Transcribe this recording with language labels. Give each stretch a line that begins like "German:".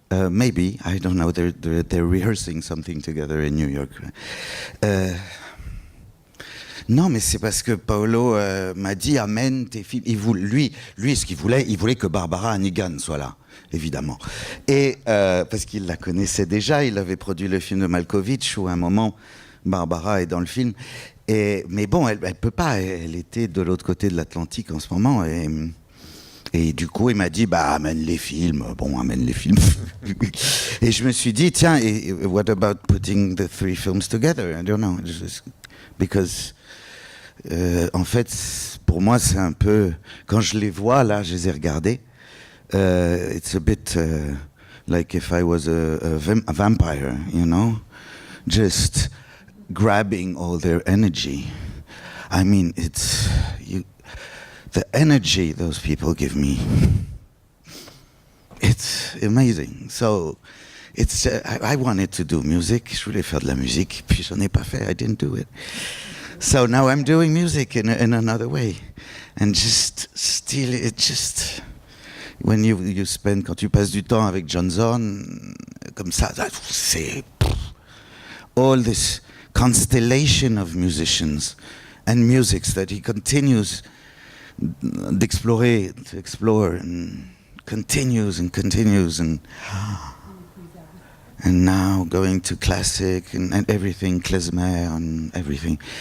English: Maybe, I don't know, they're rehearsing something together in New York.
French: Non, mais c'est parce que Paolo m'a dit amène tes films. Lui, ce qu'il voulait, il voulait que Barbara Hannigan soit là, évidemment. Et parce qu'il la connaissait déjà, il avait produit le film de Malkovich où à un moment Barbara est dans le film. Mais bon, elle peut pas. Elle était de l'autre côté de l'Atlantique en ce moment. Et du coup, il m'a dit, amène les films. Bon, amène les films. Et je me suis dit, tiens,
English: what about putting the 3 films together? I don't know.
French: Because, en fait, pour moi, c'est un peu... Quand je les vois, là, je les ai regardés,
English: it's a bit like if I was a vampire, you know? Just grabbing all their energy. I mean, it's... the energy those people give me, it's amazing. So, I wanted to do music.
French: Je voulais faire de la musique, puis j'en ai pas fait.
English: I didn't do it. So now I'm doing music in another way, and just still, it just when you spend,
French: quand tu passes du temps avec John Zorn, comme ça, c'est
English: all this constellation of musicians and musics that he continues
French: d'explorer,
English: to explore, and continues and now going to classic and everything, klezmer and everything.